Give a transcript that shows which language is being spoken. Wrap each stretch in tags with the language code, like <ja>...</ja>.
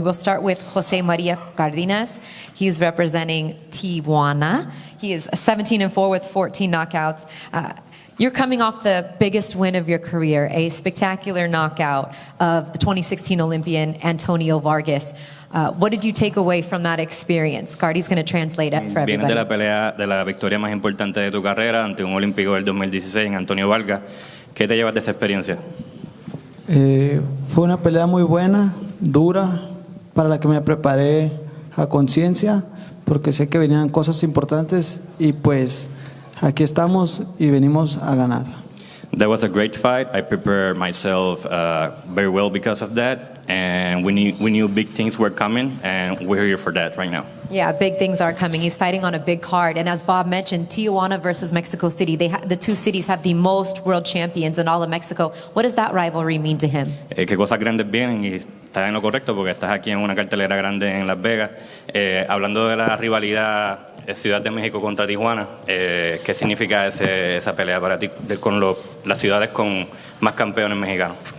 <en>We'll start with Jose Maria Gardines. He's representing Tijuana. He is 17-4 with 14 knockouts. You're coming off the biggest win of your career, a spectacular knockout of the 2016 Olympian Antonio Vargas. What did you take away from that experience? Gardy's going to translate it for</en> <es>Vienes de la</es> <en>everybody.</en> <es>pelea, de la victoria más importante de tu carrera ante un olímpico del 2016 en Antonio Vargas. ¿Qué te llevas de esa experiencia? Fue una pelea muy buena, dura, para la que me preparé a conciencia, porque sé que venían cosas importantes y pues aquí estamos y venimos a ganar.</es> <en>That was a great fight. I prepared myself very well because of that. And we knew big things were coming, and we're here for that right now. Yeah, big things are coming. He's fighting on a big card. And as Bob mentioned, Tijuana versus Mexico City, the two cities have the most world champions in all of Mexico. What does that rivalry mean to him?</en> <es>Qué cosas grandes vienen y estás en lo correcto porque estás aquí en una cartelera grande en Las Vegas. Hablando de la rivalidad Ciudad de México contra Tijuana, ¿qué significa esa pelea para ti con las ciudades con más campeones mexicanos?</es>